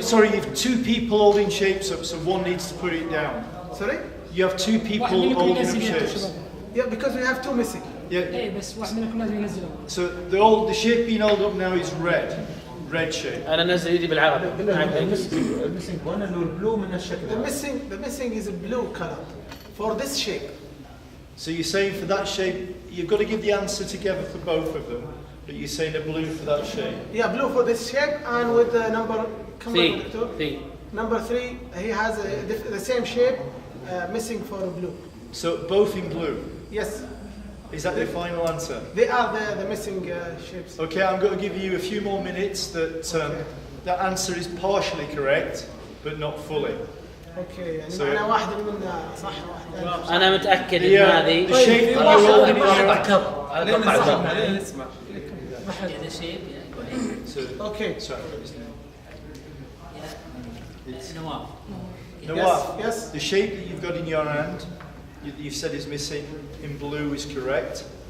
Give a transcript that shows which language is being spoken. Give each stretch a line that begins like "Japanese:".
English: Sorry, you've two people holding shapes up, so one needs to put it down. Sorry? You have two people holding up shapes. Yeah, because we have two missing. Yeah.
Arabic: ايه بس واحد منكم لازم ينزله.
English: So the shape being held up now is red shape.
Arabic: انا نزل يدي بالعربي. الميسنج وين انه البلو من الشكل.
English: The missing is a blue color for this shape. So you're saying for that shape, you've got to give the answer together for both of them, but you're saying a blue for that shape. Yeah, blue for this shape and with the number. Three. Number 3, he has the same shape, missing for blue. So both in blue. Yes. Is that your final answer? They are the missing shapes. Okay, I'm going to give you a few more minutes that answer is partially correct, but not fully.
Arabic: Okay, يعني معنا واحد منا صح واحد. انا متاكد ان هذه.
English: The shape that you're holding in your hand.
Arabic: اسمع. هذا شيء
English: Okay.
Arabic: نواف.
English: Nawaf, Yes. the shape that you've got in your hand, you've said is missing in blue is correct.